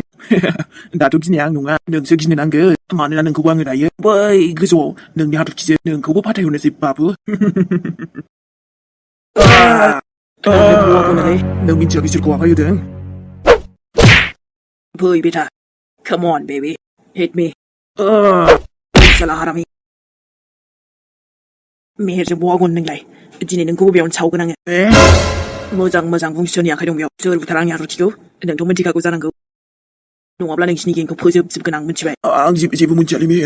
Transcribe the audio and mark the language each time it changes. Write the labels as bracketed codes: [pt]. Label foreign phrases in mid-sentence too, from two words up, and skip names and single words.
[brx] दाथ' गिनाया आं नङा, नोंसो गिनो नांगोन। मानोना नोंखौबो आङो दायो बै गोजौआव नोंनि हाथरखिजों नोंखौबो फाथायहरनोसै बाबु। नों मिन्थियाखै सोरखौ आखाय होदों? फै बेटा, [en] come on baby, hit me. [hi] साला हारामि। [brx] मेहेरजों बहा गनो नोंलाय? दिनै नोंखौबो बेयावनो सावगोन आङो। मोजां बुं, सोरनि आखाइ दं बेयाव? सोर बुथारा आंनि हाथरखिखौ? नोंथ' मिन्थिखागौ जानांगौ। नङाब्ला नोंसिनि गेंखौ फोजोबजोबगोन आं, मिन्थिबाय? आं जेबो मिन्थियालै मेहेर।